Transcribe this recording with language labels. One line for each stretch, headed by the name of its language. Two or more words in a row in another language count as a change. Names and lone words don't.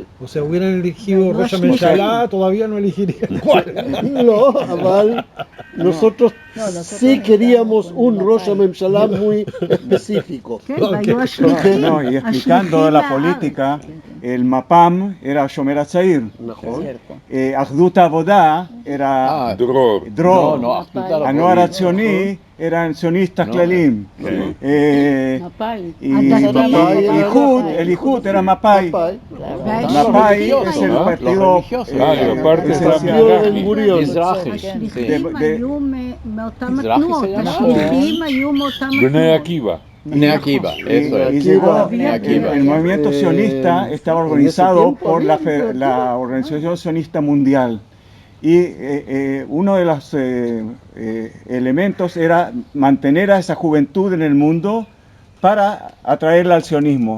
Spanish: O sea, hubieran elegido Rosh Hashanah, todavía no elegirían cuál. No, Aval, nosotros sí queríamos un Rosh Hashanah muy específico. Y explicando la política, el Mapam era Shomer Hatzair,
Hebrew: נכון.
Spanish: Cierto. Ahdut Avodah era Dror. Dror, No, Ahdut Anoar Avodah. Hatzioni eran sionistas No, Klalim, מפא"י. y Mapay el Ihud era Mapai. מפא"י. Mapai es el ¿no? partido Los religiosos. y aparte esencial. partido de Ben Gurion.
Hebrew: מזרחי. השליחים
Spanish: de-
Hebrew: היו מאותם מזרחי התנועות, זה היה השליחים היו מאותם Bnei התנועות.
Spanish: Akiva. Bnei Akiva, eso Y es. llegó, Akiva. el movimiento sionista estaba en ese organizado tiempo por había- la Organización Sionista Mundial. Y uno de los elementos era mantener a esa juventud en el mundo para atraerla al sionismo.